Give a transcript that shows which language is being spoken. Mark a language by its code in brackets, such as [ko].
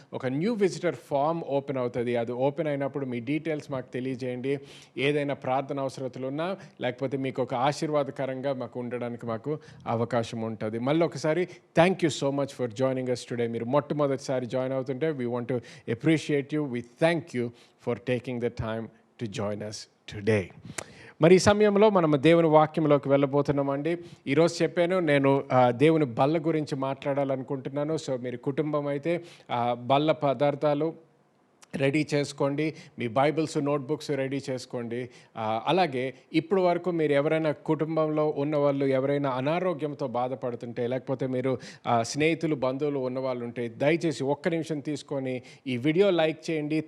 [te] ఒక new visitor form open అవుతుంది. అది ఓపెన్ అయినప్పుడు మీ డీటెయిల్స్ మాకు తెలియజేయండి. ఏదైనా ప్రార్థన అవసరతలు ఉన్నా లేకపోతే మీకు ఒక ఆశీర్వాదకరంగా మాకు ఉండడానికి మాకు అవకాశం ఉంటుంది. మళ్ళీ ఒకసారి [en] Thank you so much for joining us today. [te] మీరు మొట్టమొదటిసారి జాయిన్ అవుతుంటే [en] We want to appreciate you. We thank you for taking the time to join us today. [te] మరి ఈ సమయంలో మనం దేవుని వాక్యంలోకి వెళ్ళబోతున్నామండి. ఈరోజు చెప్పాను నేను దేవుని బల్ల గురించి మాట్లాడాలనుకుంటున్నాను. సో మీరు కుటుంబం అయితే బల్ల పదార్థాలు రెడీ చేసుకోండి, మీ బైబిల్స్ నోట్బుక్స్ రెడీ చేసుకోండి. అలాగే ఇప్పుడు వరకు మీరు ఎవరైనా కుటుంబంలో ఉన్నవాళ్ళు ఎవరైనా అనారోగ్యంతో బాధపడుతుంటే లేకపోతే మీరు స్నేహితులు బంధువులు ఉన్నవాళ్ళు ఉంటే దయచేసి ఒక్క నిమిషం తీసుకొని ఈ వీడియో లైక్ చేయండి.